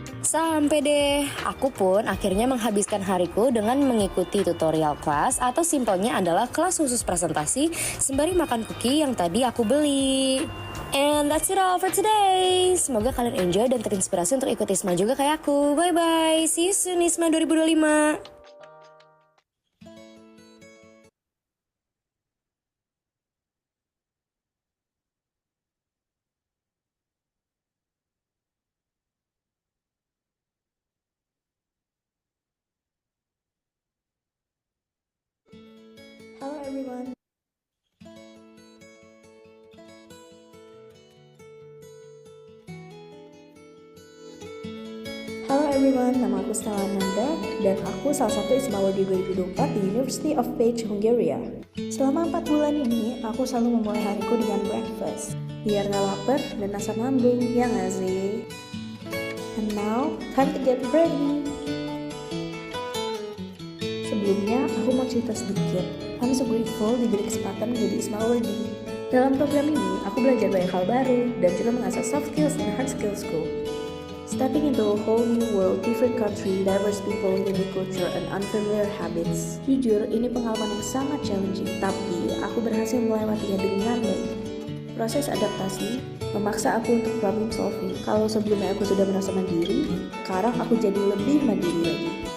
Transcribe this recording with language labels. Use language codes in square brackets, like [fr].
[id] Sampai deh, aku pun akhirnya menghabiskan hariku dengan mengikuti tutorial kelas atau simpelnya adalah kelas khusus presentasi sembari makan cookie yang tadi aku beli. [en] And that's it all for today. [id] Semoga kalian enjoy dan terinspirasi untuk ikut ISMA juga kayak aku. [en] Bye-bye, see you soon ISMA 2025. Hello everyone. [id] Halo everyone, nama aku Stella Nanda dan aku salah satu ISMA Awardee 2024 di University of Page, Hungary. Selama 4 bulan ini, aku selalu memulai hariku dengan breakfast biar gak lapar dan asam lambung, ya gak sih? [en] And now, time to get ready. [id] Sebelumnya, aku mau cerita sedikit. [en] I'm so grateful [id] diberi kesempatan menjadi ISMA Awardee. Dalam program ini, aku belajar banyak hal baru dan juga mengasah soft skills dan hard skillsku. [en] Stepping into a whole new world, different country, diverse people, unique culture, and unfamiliar habits. [id] Jujur, ini pengalaman yang sangat challenging, tapi aku berhasil melewatinya dengan baik. Proses adaptasi memaksa aku untuk problem solving. Kalau sebelumnya aku sudah merasa mandiri, sekarang aku jadi lebih mandiri lagi.